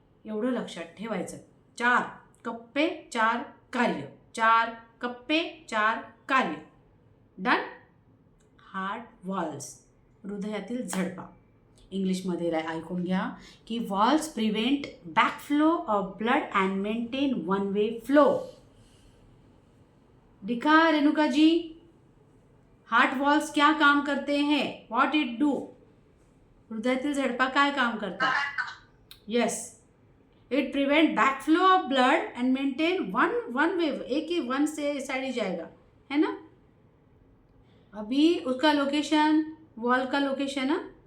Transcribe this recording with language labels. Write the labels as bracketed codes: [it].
[mr] एवढं लक्षात ठेवायचं. 4 कप्पे 4 कार्य, 4 कप्पे 4 कार्य. डन. Heart walls, हृदयातील झडपा. इंग्लिशमध्ये ऐकून घ्या की [en] valves prevent back flow of blood and maintain one way [mr] flow. [hi] दिखा रेणुका जी, हार्ट वॉल्स क्या काम करते हैं, [en] What it do. [mr] हृदयातील झडपा काय काम करतात. [en] yes, it prevent back flow of blood and maintain one way, [hi] एक ही वन से साइड ही जाएगा है ना. अभी उसका लोकेशन, वॉल का लोकेशन है.